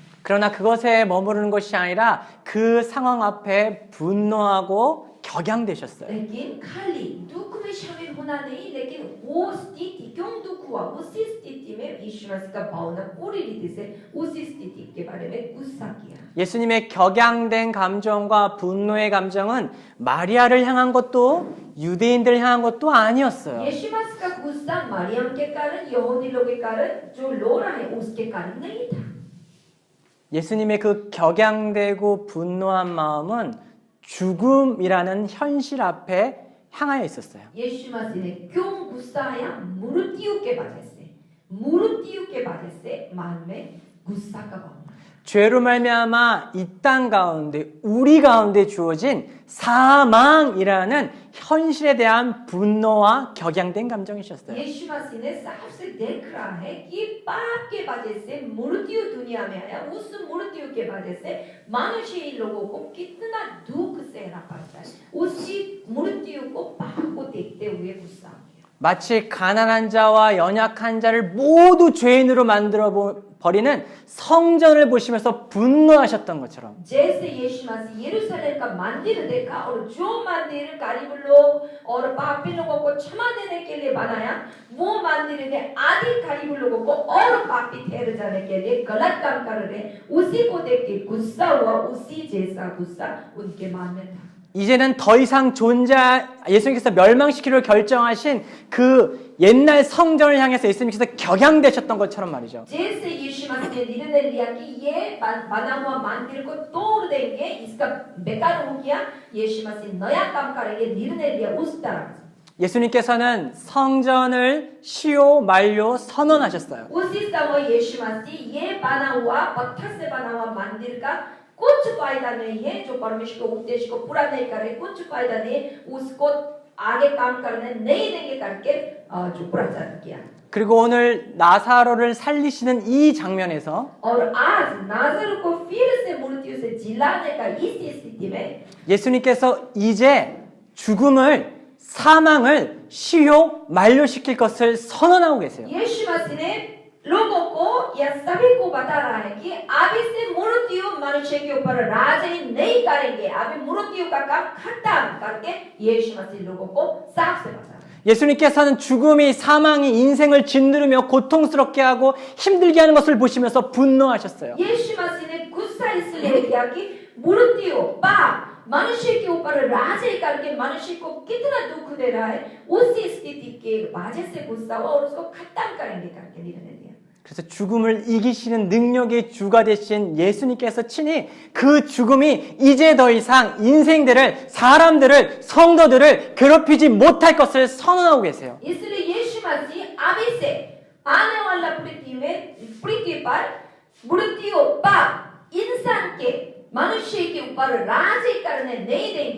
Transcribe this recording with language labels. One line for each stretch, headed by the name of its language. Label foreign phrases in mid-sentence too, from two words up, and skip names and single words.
Korean: 그러나 그것에 머무르는 것이 아니라 그 상황 앞에 분노하고 격양되셨어요.
Hindi: लेकिन खाली दुख में शामिल होना नहीं, लेकिन वो स्थिति क्यों दुख हुआ, उसी स्थिति में यीशु मसीह का भावना पूरी रीति से उसी स्थिति के बारे में गुस्सा किया।
Korean: 예수님의 격양된 감정과 분노의 감정은 마리아를 향한 것도 유대인들을 향한 것도 아니었어요.
Hindi: यीशु मसीह का गुस्सा मरियम के कारण, यहूदी लोग के कारण जो रो रहा है उसके कारण नहीं था।
Korean: 예수님의 그 격양되고 분노한 마음은 죽음이라는 현실 앞에 향하여 있었어요.
Hindi: यीशु मसीह ने क्यों गुस्सा आया? मृत्यु के वजह से मान में गुस्सा का भावना।
Korean: 죄로 말미암아 이 땅 가운데 우리 가운데 주어진 사망이라는 현실에 대한 분노와 격양된 감정이셨어요.
Hindi: यीशु मसीह ने साफ से देख रहा है कि पाप के वजह से मृत्यु दुनिया में आया, उस मृत्यु के वजह से मनुष्य लोगों को कितना दुख सहना पड़ता है। उसी मृत्यु को, पाप को देखते हुए गुस्सा किया।
Korean: 마치 가난한 자와 연약한 자를 모두 죄인으로 만들어 버리는 성전을 보시면서 분노하셨던 것처럼
Hindi: जैसे यीशु मसीह यरूशलेम का मंदिर देखा और जो मंदिर गरीब लोग और पापी लोगों को क्षमा देने के लिए बनाया, वो मंदिर ने आदि गरीब लोगों को और पापी ठहर जाने के लिए गलत काम कर रहे, उसी को देख के गुस्सा हुआ। उसी जैसा गुस्सा उनके मन में था।
Korean: 이 이제는 더 이상 예수님께서 멸망시키기로 결정하신 그 옛날 성전을 향해서 예수님께서 격양되셨던 것처럼 말이죠.
Hindi: जैसे यीशु मसीह ने निर्णय लिया कि ये बना हुआ मंदिर को तोड़ देंगे, इसका बेकार हो गया, यीशु मसीह नया काम करेंगे, निर्णय लिया उस तरह।
Korean: 예수님께서는 성전을 시효 만료 선언하셨어요.
Hindi: उसी समय यीशु मसीह ये बना हुआ पत्थर से बना हुआ मंदिर का कुछ फायदा नहीं है, जो परमेश्वर के उद्देश्य को पूरा नहीं करे, कुछ फायदा नहीं, उसको आगे काम करने नहीं देंगे करके जो प्रचार किया।
Korean: 그리고 오늘 나사로를 살리시는 이 장면에서
Hindi: और आज नाज़र को फिर से मृत्यु से जिलाने का इस स्थिति में
Korean: 예수님께서 이제 죽음을 사망을 시효 만료시킬 것을 선언하고 계세요.
Hindi: यीशु मसीह ने लोगों को या सभी को बता रहा है कि अभी से मृत्यु मनुष्य के ऊपर राज नहीं करेंगे, अभी मृत्यु का काम खत्म करके यीशु मसीह लोगों को साफ से बता रहा है।
Korean: 예수님께서는 죽음이 사망이 인생을 짓누르며 고통스럽게 하고 힘들게 하는 것을 보시면서 분노하셨어요.
Hindi: यीशु मसीह ने गुस्सा इसलिए किया कि मृत्यु पाप मनुष्य के ऊपर राज करके मनुष्य को कितना दुख दे रहा है, उसी स्थिति के वजह से गुस्सा हुआ और उसको खत्म करेंगे करके निर्णय लिया।
Korean: 그래서 죽음을 이기시는 능력의 주가 되신 예수님께서 친히 그 죽음이 이제 더 이상 인생들을, 사람들을, 성도들을 괴롭히지 못할 것을 선언하고 계세요.
Hindi: इसलिए यीशु मसीह अभी से आने वाला पृथ्वी पर मृत्यु पाप इंसान के मनुष्य के ऊपर राज करने नहीं देंगे।